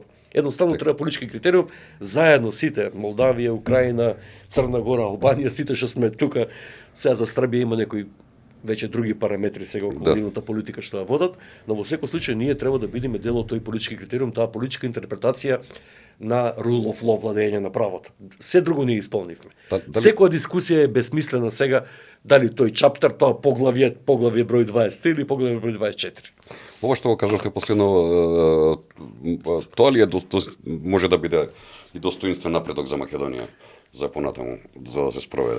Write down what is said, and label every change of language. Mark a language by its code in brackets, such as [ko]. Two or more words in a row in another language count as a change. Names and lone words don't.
[mk] Едноставно треба политички критериум, заедно сите, Молдавија, Украина, Црна Гора, Албанија, сите што сме тука, сега за Србија има некои веќе други параметри сега околу нивната политика што ја водат, но во секој случај ние треба да бидеме дел од тој политички критериум, таа политичка интерпретација на [en] rule of law, [mk] владење на правото. Се друго не исполнивме. Секоја дискусија е бесмислена сега, дали тој чаптер, тоа поглавје број 23 или поглавје број 24. Ова што го кажавте последно, тоа ли е може да биде и достоинствен напредок за Македонија за понатаму, за да се спроведе?